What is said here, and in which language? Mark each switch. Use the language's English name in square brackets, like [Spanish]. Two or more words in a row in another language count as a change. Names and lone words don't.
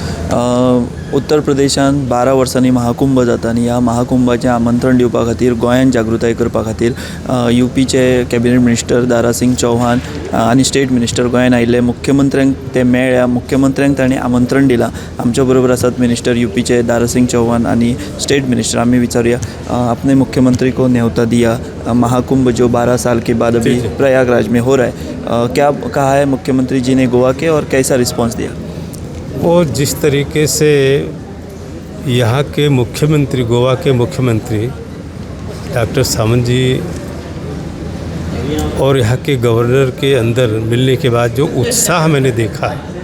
[Konkani] उत्तर प्रदेशान 12 वर्सांनी महाकुंभ जाता आनी ह्या महाकुंभाचें आमंत्रण दिवपा खातीर गोंयान जागृताय करपा खातीर यूपीचे [English] cabinet minister [Konkani] दारा सिंग चौहान आनी [English] state minister [Konkani] गोंयान आयिल्ले मुख्यमंत्र्यांक ते मेळ्ळ्या मुख्यमंत्र्यांक ताणें आमंत्रण दिलां। आमच्या बरोबर आसात मिनिस्टर यूपीचे दारा सिंग चौहान आनी [English] state minister. [Konkani] आमी विचारूया [Hindi] अपने मुख्यमंत्री को न्योता दिया, महाकुंभ जो 12 साल के बाद अभी प्रयागराज में हो रहा है, क्या कहा है मुख्यमंत्री जी ने गोवा के और कैसा रिस्पॉन्स दिया? वो जिस तरीके से यहाँ के मुख्यमंत्री, गोवा के मुख्यमंत्री डॉक्टर सावंत जी और यहाँ के गवर्नर के अंदर मिलने के बाद जो उत्साह मैंने देखा,